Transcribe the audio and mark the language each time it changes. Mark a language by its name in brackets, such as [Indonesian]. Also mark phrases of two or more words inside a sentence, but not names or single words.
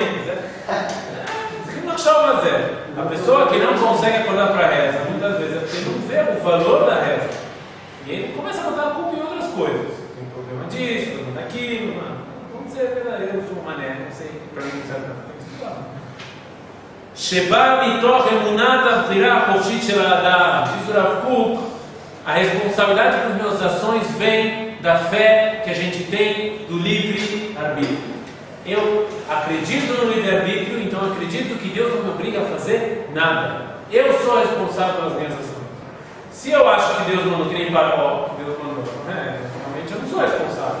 [Portuguese] Não chama Zé. A pessoa que não consegue acordar para a reza, muitas vezes é porque não vê o valor da reza. E ele começa a botar a culpa em outras coisas. Tem problema disso, problema daquilo, mano. Vamos dizer verdadeiro, eu sou um mané, não sei, para mim não serve nada, tem que estudar. [Hebrew] שבא מתוך אמונת הבחירה חופשית של האדם. [Portuguese] Diz o Rav Kuk, a responsabilidade pelas minhas ações vem da fé que a gente tem do livre-arbítrio. Eu acredito no livre-arbítrio, então acredito que Deus não me obriga a fazer nada. Eu sou responsável pelas minhas ações. Se eu acho que Deus mandou, que nem Paró, que Deus mandou, realmente eu não sou responsável.